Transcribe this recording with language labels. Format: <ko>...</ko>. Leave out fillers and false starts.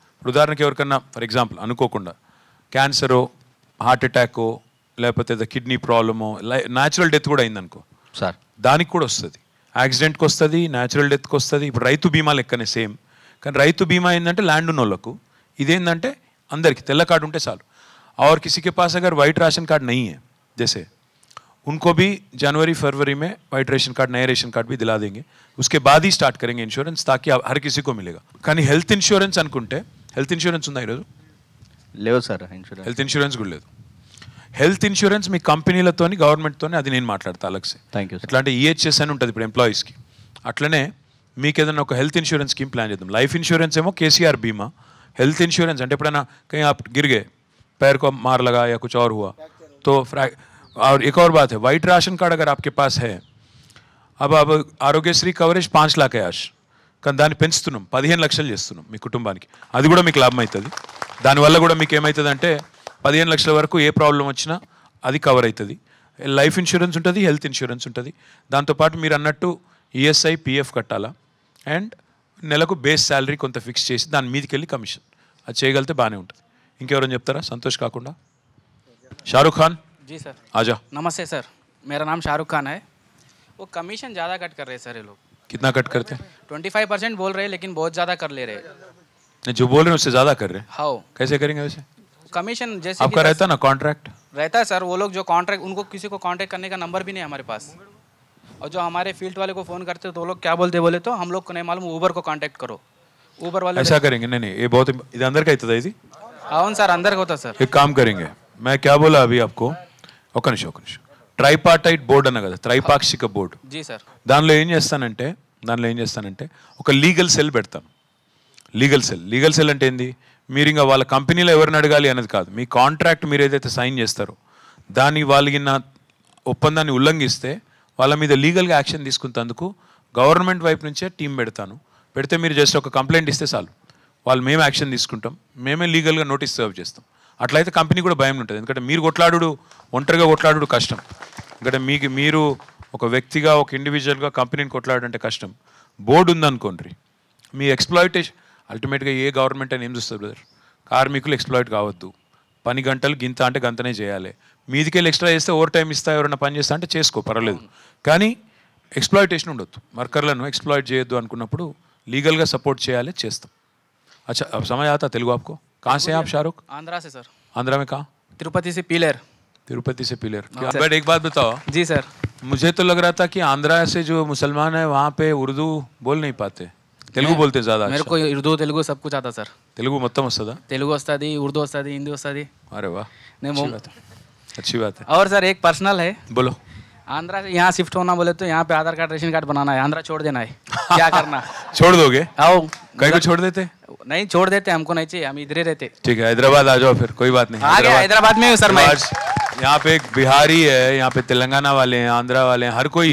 <te>ఉదాహరణకి ఎవరికన్నా for example అనుకోకుండా క్యాన్సరో, హార్ట్ అటాకో, లేకపోతే కిడ్నీ ప్రాబ్లమో, న్యాచురల్ డెత్ కూడా అయిందనుకో సార్, దానికి కూడా వస్తుంది. యాక్సిడెంట్కి వస్తుంది, న్యాచురల్ డెత్కి వస్తుంది. ఇప్పుడు రైతు బీమా లెక్కనే సేమ్. కానీ రైతు బీమా ఏంటంటే ల్యాండ్ ఉన్న వాళ్ళకు, ఇదేంటంటే అందరికి తెల్ల కార్డు ఉంటే చాలు.</te> <hi>और किसी के पास अगर वाइट राशन कार्ड नहीं है जैसे, उनको भी जनवरी फरवरी में वाइट रेशन कार्ड, नए रेशन कार्ड भी दिला देंगे. उसके बाद ही स्टार्ट करेंगे इंश्योरेंस, ताकि हर किसी को मिलेगा.</hi> <te>కానీ హెల్త్ ఇన్సూరెన్స్ అనుకుంటే, హెల్త్ ఇన్సూరెన్స్ ఉందా ఈరోజు? లేవు సార్ ఇన్సూరెన్స్. హెల్త్ ఇన్సూరెన్స్ కూడా లేదు. హెల్త్ ఇన్సూరెన్స్ మీ కంపెనీలతోని, గవర్నమెంట్తోని, అది నేను మాట్లాడతా</te> <hi>అలగ్సే.</hi> <te>Thank you. ఎట్లా అంటే ఈహెచ్ఎస్ అని ఉంటుంది ఇప్పుడు ఎంప్లాయీస్కి, అట్లనే మీకు ఏదైనా ఒక హెల్త్ ఇన్సూరెన్స్ స్కీమ్ ప్లాన్ చేద్దాం. లైఫ్ ఇన్సూరెన్స్ ఏమో కేసీఆర్ బీమా, హెల్త్ ఇన్సూరెన్స్ అంటే ఎప్పుడైనా</te> <hi>कहीं आप गिर गए, पैर को मार लगा या कुछ और हुआ तो और एक और बात है, वाइट राशन कार्ड अगर आपके पास है, अब</hi> <te>ఆరోగ్యశ్రీ కవరేజ్ 5 लाख యాష్, కానీ దాన్ని పెంచుతున్నాం, 15 లక్షలు చేస్తున్నాం మీ కుటుంబానికి. అది కూడా మీకు లాభం అవుతుంది. దానివల్ల కూడా మీకు ఏమవుతుంది అంటే 15 లక్షల వరకు ఏ ప్రాబ్లం వచ్చినా అది కవర్ అవుతుంది. లైఫ్ ఇన్సూరెన్స్ ఉంటుంది, హెల్త్ ఇన్సూరెన్స్ ఉంటుంది. దాంతోపాటు మీరు అన్నట్టు ఈఎస్ఐ, పిఎఫ్ కట్టాలా, అండ్ నెలకు బేస్ శాలరీ కొంత ఫిక్స్ చేసి దాని మీదకి వెళ్ళి కమిషన్, అది చేయగలిగితే బాగానే ఉంటుంది. ఇంకెవరైనా చెప్తారా సంతోష్ కాకుండా? షారుఖ్ ఖాన్</te> <hi>जी सर, आजा. नमस्ते सर, मेरा नाम शाहरुख खान है. वो कमीशन ज़्यादा कट कर रहे हैं सर ये लोग. कितना कट करते हैं? 25% बोल रहे हैं, लेकिन बहुत ज़्यादा कर ले रहे हैं. नहीं, जो बोल रहे हैं उससे ज़्यादा कर रहे हैं. हाँ, कैसे करेंगे वैसे? कमीशन जैसे आपका रहता है ना कॉन्ट्रैक्ट? रहता है सर. वो लोग जो कॉन्ट्रैक्ट, उनको किसी को कॉन्टैक्ट करने का नंबर भी नहीं है हमारे पास. और जो हमारे फील्ड वाले को फ़ोन करते हो तो वो लोग क्या बोले तो हम लोग को नहीं मालूम, ऊबर को कॉन्टैक्ट करो. ऊबर वाले ऐसा करेंगे? नहीं, ये बहुत</hi> <te>ఇది అందరికీ అవుతుందా ఇది? అవును సార్, అందరికి</te> <hi>होता सर. एक काम करेंगे, मैं क्या बोला अभी आपको,</hi> <te>ఒక నిమిషం. ట్రైపార్టైట్ బోర్డు అన్న కదా, త్రైపాక్షిక బోర్డు.</te> <hi>जी सर.</hi> <te>దానిలో ఏం చేస్తానంటే ఒక లీగల్ సెల్ పెడతాను. లీగల్ సెల్ అంటే ఏంది? మీరు ఇంకా వాళ్ళ కంపెనీలో ఎవరిని అడగాలి అనేది కాదు, మీ కాంట్రాక్ట్ మీరు ఏదైతే సైన్ చేస్తారో దాన్ని వాళ్ళకిన్న ఒప్పందాన్ని ఉల్లంఘిస్తే వాళ్ళ మీద లీగల్గా యాక్షన్ తీసుకున్నందుకు గవర్నమెంట్ వైపు నుంచే టీం పెడితే మీరు జస్ట్ ఒక కంప్లైంట్ ఇస్తే చాలు, వాళ్ళు మేము యాక్షన్ తీసుకుంటాం, మేమే లీగల్గా నోటీస్ సర్వ్ చేస్తాం. అట్లయితే కంపెనీ కూడా భయం ఉంటుంది. ఎందుకంటే మీరు ఒంటరిగా కొట్లాడు కష్టం. ఎందుకంటే మీరు ఒక వ్యక్తిగా, ఒక ఇండివిజువల్గా కంపెనీని కొట్లాడంటే కష్టం. బోర్డు ఉందనుకోండి, మీ ఎక్స్ప్లాయిటేషన్ అల్టిమేట్గా ఏ గవర్నమెంట్ అని ఏం చూస్తుంది బ్రదర్? కార్మికులు ఎక్స్ప్లాయిట్ కావద్దు, పని గంటలు గింత అంటే గంతనే చేయాలి. మీదికెళ్ళి ఎక్స్ట్రా చేస్తే ఓవర్ టైం ఇస్తా, ఎవరైనా పని చేస్తా అంటే చేసుకో, పర్వాలేదు. కానీ ఎక్స్ప్లాయిటేషన్ ఉండొద్దు, వర్కర్లను ఎక్స్ప్లాయిట్ చేయొద్దు అనుకున్నప్పుడు లీగల్గా సపోర్ట్ చేయాలి, చేస్తాం.</te> <hi>अच्छा, अब समझ आता तेलुगु आपको? कहाँ से हैं आप शाहरुख? आंध्रा से सर. आंध्रा में कहाँ? तिरुपति से पीलर. तिरुपति से पीलर. बट एक बात बताओ. जी सर. मुझे तो लग रहा था कि आंध्रा से जो मुसलमान है वहाँ पे उर्दू बोल नहीं पाते, तेलुगु बोलते ज़्यादा. मेरे को उर्दू तेलुगु सब कुछ आता सर.</hi> <te>तेलुगु మొత్తం వస్తుందా? తెలుగు వస్తుంది, ఉర్దూ వస్తుంది, హిందీ వస్తుంది.</te> <hi>अरे वाह, अच्छी बात है. और सर एक पर्सनल है. बोलो. आंध्रा से यहाँ शिफ्ट होना बोले तो यहाँ पे आधार कार्ड, रेशन कार्ड बनाना है, आंध्रा छोड़ देना है. क्या करना? छोड़ दोगे? आओ. कहीं को छोड़ देते? नहीं छोड़ देते, हमको नहीं चाहिए, हम इधर ही रहते. ठीक है, हैदराबाद आ जाओ फिर, कोई बात नहीं. आ गया, हैदराबाद में हूँ सर मैं. यहाँ पे एक बिहारी है, यहाँ पे तेलंगाना वाले हैं, आंध्रा वाले हैं, हर कोई.</hi>